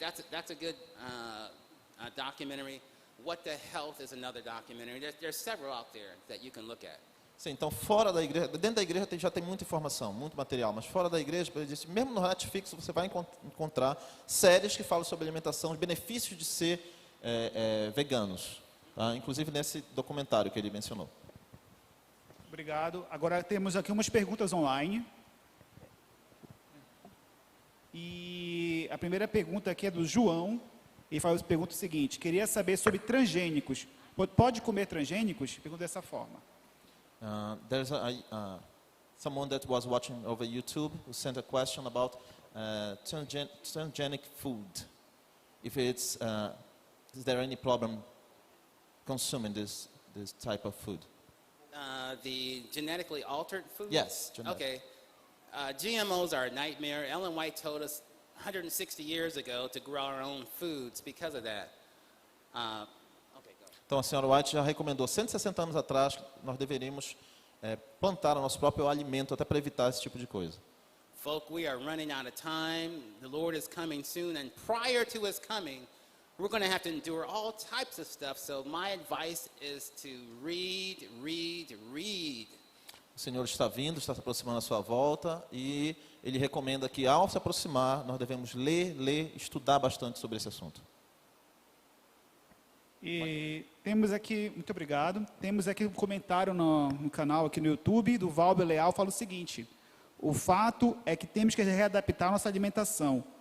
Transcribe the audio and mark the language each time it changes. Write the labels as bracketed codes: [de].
[en] That's a good documentary. What the Health is another documentary. There's several out there that you can look at. [pt] Sim, então fora da igreja, dentro da igreja já tem muita informação, muito material, mas fora da igreja, mesmo no Netflix você vai encontrar séries que falam sobre alimentação, os benefícios de ser veganos, tá? Inclusive nesse documentário que ele mencionou. Obrigado. Agora temos aqui umas perguntas online. E a primeira pergunta aqui é do João. Ele pergunta o seguinte: queria saber sobre transgênicos. Pode comer transgênicos? Pergunta dessa forma. [en] There's someone that was watching over YouTube who sent a question about transgenic food. If it's, is there any problem consuming this type of food? The genetically altered food? Yes. Okay. GMOs are a nightmare. Ellen White told us 160 years ago to grow our own foods because of that. Okay, go. [pt] Então a Sra. White já recomendou 160 anos atrás que nós deveríamos plantar o nosso próprio alimento até para evitar esse tipo de coisa. [en] Folk, we are running out of time. The Lord is coming soon, and prior to His coming, we're going to have to endure all types of stuff. So my advice is to read, read, read. [pt] O Senhor está vindo, está se aproximando à sua volta e Ele recomenda que ao se aproximar nós devemos ler, estudar bastante sobre esse assunto. E temos aqui, muito obrigado, temos aqui um comentário no canal aqui no YouTube do Valber Leal, fala o seguinte: o fato é que temos que readaptar nossa alimentação.